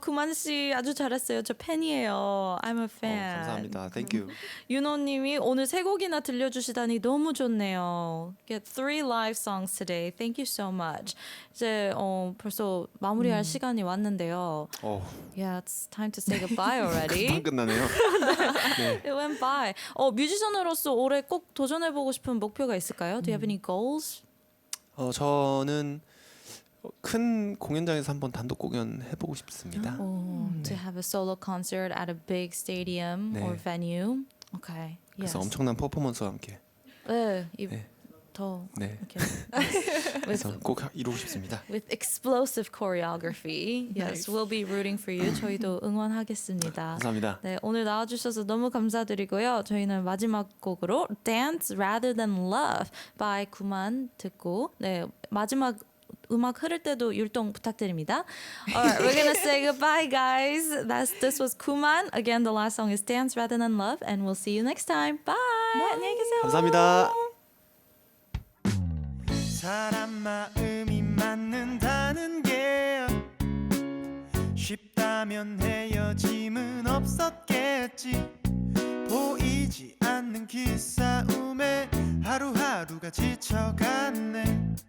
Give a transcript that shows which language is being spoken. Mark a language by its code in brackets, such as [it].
[ko] 구만씨 아주 잘했어요. 저 팬이에요. [en] I'm a fan. [ko] 감사합니다. [en] Thank you. [ko] 윤호님이 오늘 세 곡이나 들려주시다니 너무 좋네요. [en] Get 3 live songs today. Thank you so much. [ko] 이제 벌써 마무리할 시간이 왔는데요. [en] Yeah, it's time to say goodbye already. [ko] 금방 끝나네요. 네. [en] It went by. [ko] 뮤지션으로서 올해 꼭 도전해보고 싶은 목표가 있을까요? [en] Do you have any goals? [ko] 저는 큰 공연장에서 한번 단독 공연 해보고 싶습니다. [en] To have a solo concert at a big stadium [ko] 네. [en] or venue. Okay. [ko] 그래서 [en] Yes. [ko] 엄청난 퍼포먼스와 함께. 네. 네. 더 네. 이렇게 그래서 꼭 이루고 싶습니다. [en] with explosive choreography. Yes, we'll be rooting for you. [ko] 저희도 응원하겠습니다. 감사합니다. 네, 오늘 나와주셔서 너무 감사드리고요. 저희는 마지막 곡으로 Dance Rather Than Love by 구만 듣고 네 마지막 음악 흐를 때도 율동 부탁드립니다. [en] Alright, we're gonna say goodbye, guys. This was 구만. Again, the last song is Dance Rather Than Love, and we'll see you next time. [ko] Bye. 네, 안녕히 계세요. 감사합니다. 사람 마음이 맞는다는 게 쉽다면 헤어짐은 없었겠지. 보이지 않는 기싸움에 하루하루가 지쳐갔네.